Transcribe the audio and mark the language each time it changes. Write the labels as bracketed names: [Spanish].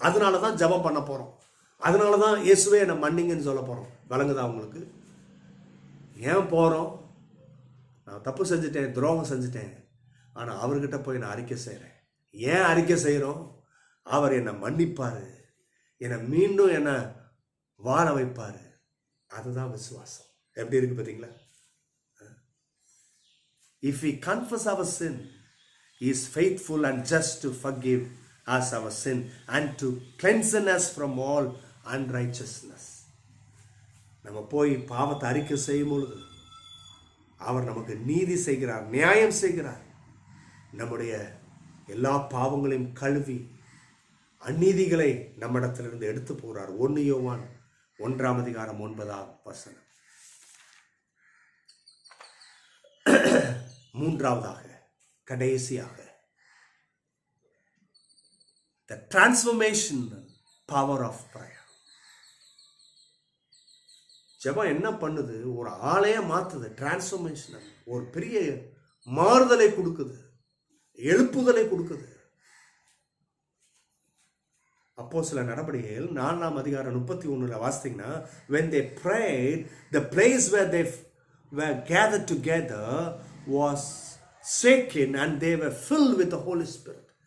[Tamil] அதனால தான் ஜெபம் பண்ண போகிறோம். அதனால தான் இயேசுவே என்னை மன்னிங்கன்னு சொல்ல போகிறோம். விளங்குதா உங்களுக்கு? ஏன் போகிறோம்? நான் தப்பு செஞ்சுட்டேன், துரோகம் செஞ்சுட்டேன், ஆனால் அவர்கிட்ட போய் நான் அறிக்கை செய்கிறேன். ஏன் அறிக்கை செய்கிறோம்? அவர் என்னை மன்னிப்பார், என்னை மீண்டும் என்னை வாழ வைப்பார். அதுதான் விசுவாசம். எப்படி இருக்கு பார்த்தீங்களா? [English] If we confess our sin, He is faithful and just to forgive us our sin and to cleanse us from all unrighteousness. [Tamil] நம்ம போய் பாவத்தை அறிக்கை செய்யும் பொழுது அவர் நமக்கு நீதி செய்கிறார், நியாயம் செய்கிறார். நம்முடைய எல்லா பாவங்களையும் கழுவி அநீதிகளை நம்மிடத்திலிருந்து எடுத்து போகிறார். 1 யோவான் 1:9. மூன்றாவதாக, கடைசியாக, [English] the transformational power of prayer. [Tamil] ஜெபம் என்ன பண்ணுது? ஒரு ஆளையே மாத்துது. டிரான்ஸ்ஃபர்மேஷனல், ஒரு பெரிய மாறுதலை கொடுக்குது, எழுப்புதலை கொடுக்குது. அப்போஸ்தலர் நடபடிகள் 4:31 வாசித்தீங்கன்னா, [English] when they prayed, the place where they were gathered together was shaken and they were filled with the Holy Spirit.